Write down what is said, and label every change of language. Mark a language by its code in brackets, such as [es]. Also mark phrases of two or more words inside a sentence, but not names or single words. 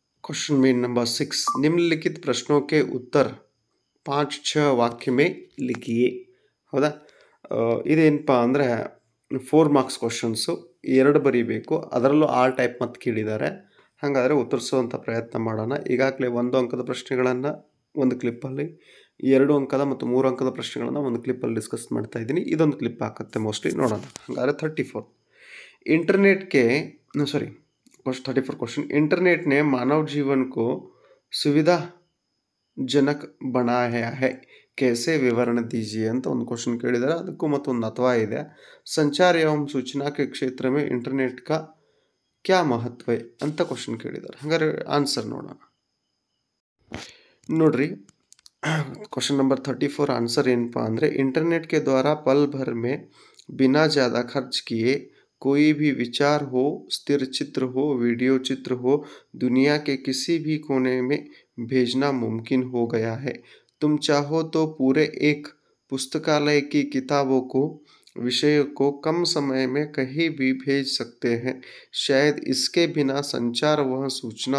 [hi] क्वेश्चन में नंबर 6 निम्नलिखित प्रश्नों के उत्तर 5-6 [kn] ವಾಕ್ಯ [hi] में लिखिए [kn] ಹೌದಾ ಇದೇನಪ್ಪ ಅಂದರೆ 4 ಮಾರ್ಕ್ಸ್ ಕ್ವಶನ್ಸು 2 ಬರೀಬೇಕು ಅದರಲ್ಲೂ ಆಲ್ ಟೈಪ್ ಮತ್ತು ಕೇಳಿದ್ದಾರೆ ಹಾಗಾದರೆ ಉತ್ತರಿಸುವಂಥ ಪ್ರಯತ್ನ ಮಾಡೋಣ ಈಗಾಗಲೇ 1 ಅಂಕದ ಪ್ರಶ್ನೆಗಳನ್ನು ಒಂದು ಕ್ಲಿಪ್ಪಲ್ಲಿ 2 ಅಂಕದ ಮತ್ತು 3 ಅಂಕದ ಪ್ರಶ್ನೆಗಳನ್ನು ಒಂದು ಕ್ಲಿಪ್ಪಲ್ಲಿ ಡಿಸ್ಕಸ್ ಮಾಡ್ತಾ ಇದ್ದೀನಿ ಇದೊಂದು ಕ್ಲಿಪ್ ಹಾಕುತ್ತೆ ಮೋಸ್ಟ್ಲಿ ನೋಡೋಣ ಹಾಗಾದರೆ 34 [hi] क्वेश्चन इंटरनेट ने मानव जीवन को सुविधाजनक बनाया है कैसे विवरण दीजिए [kn] ಅಂತ ಒಂದು ಕ್ವೆಶ್ಚನ್ ಕೇಳಿದ್ದಾರೆ ಅದಕ್ಕೂ ಮತ್ತೊಂದು ಅಥವಾ ಇದೆ [hi] संचार एवं सूचना के क्षेत्र में इंटरनेट का क्या महत्व है [kn] ಅಂತ ಕ್ವೆಶ್ಚನ್ ಕೇಳಿದ್ದಾರೆ ಹಾಗಾದ್ರೆ ಆನ್ಸರ್ ನೋಡೋಣ ನೋಡ್ರಿ [hi] क्वेश्चन नंबर 34 आंसर [kn] ಏನಪ್ಪಾ ಅಂದ್ರೆ [hi] इंटरनेट के द्वारा पल भर में बिना ज़्यादा खर्च किए कोई भी विचार हो स्थिर चित्र हो वीडियो चित्र हो दुनिया के किसी भी कोने में भेजना मुमकिन हो गया है तुम चाहो तो पूरे एक पुस्तकालय की किताबों को विषय को कम समय में कहीं भी भेज सकते हैं शायद इसके बिना संचार व सूचना